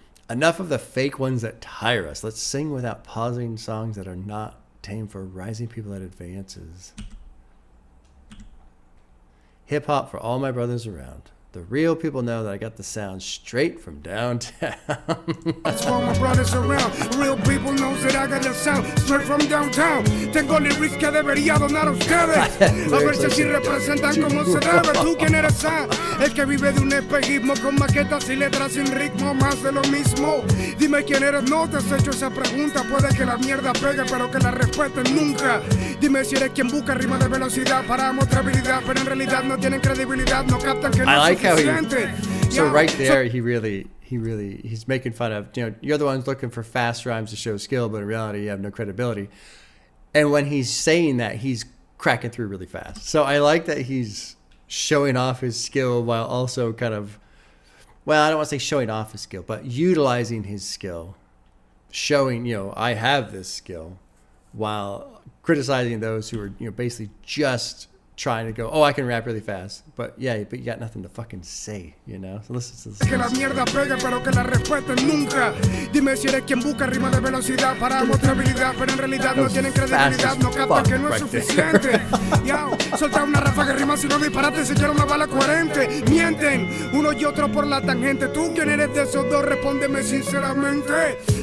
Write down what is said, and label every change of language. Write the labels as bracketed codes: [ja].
[en] Enough of the fake ones that tire us. Let's sing without pausing songs that are not tame for rising people that advances. Hip hop for all my brothers around. The real people know that I got the sound straight from downtown. That's all my brothers around. Real people knows that I got the sound straight from downtown. [es] Tengo lyrics que debería donar a ustedes. A ver si así representan como se debe. Tú quién eres, el que vive de un espejismo con maquetas y letras sin ritmo, más de lo mismo. Dime quién eres, no te has hecho esa pregunta. Puede que la mierda pegue, pero que la respeten nunca. Dime si eres quien busca rima de velocidad para mostrar habilidad, pero en realidad no tienen credibilidad, no captan que no es suficiente. [en] So right there, he's making fun of, you're the ones looking for fast rhymes to show skill, but in reality, you have no credibility. And when he's saying that, he's cracking through really fast. So I like that he's showing off his skill while also kind of, well, I don't want to say showing off his skill, but utilizing his skill, showing, I have this skill, while criticizing those who are, basically just trying to go, I can rap really fast, but you got nothing to fucking say, So listen to this. [es] Que la mierda pegue, pero que la respeten nunca. Dime si eres quien busca rima de velocidad para mostrar habilidad, pero en realidad no tienen credibilidad, no captan que no es suficiente. Solta una ráfaga de rima si no disparate, si quiero una bala coherente. Mienten uno y otro por la tangente. Tú quién eres de esos dos, respóndeme sinceramente.